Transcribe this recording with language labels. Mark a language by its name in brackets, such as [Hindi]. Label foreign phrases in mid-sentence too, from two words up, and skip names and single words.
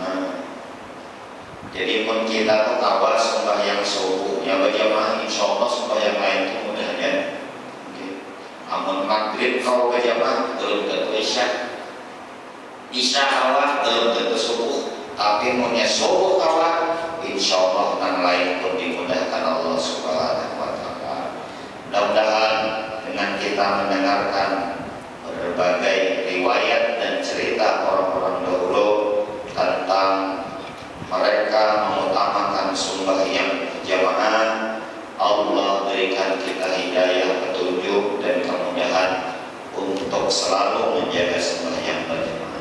[Indonesian] Jadi pun kita tuh awal sembahyang subuh ya berjamaah, [Arabic] insya Allah [Indonesian] sembahyang lain itu mudahnya. Namun maghrib kalau berjamaah belum tentu isya. Isya awal belum tentu subuh. Tapi punya subuh awal, [Arabic] insya Allah [Indonesian] dan lain pun dimudahkan Allah [Arabic] Subhanahu wa Ta'ala. [Indonesian] Mudah-mudahan dengan kita mendengarkan berbagai riwayat dan cerita orang-orang dahulu tentang mereka mengutamakan sembahyang jamaah, Allah berikan kita hidayah, petunjuk dan kemudahan untuk selalu menjaga sembahyang berjamaah.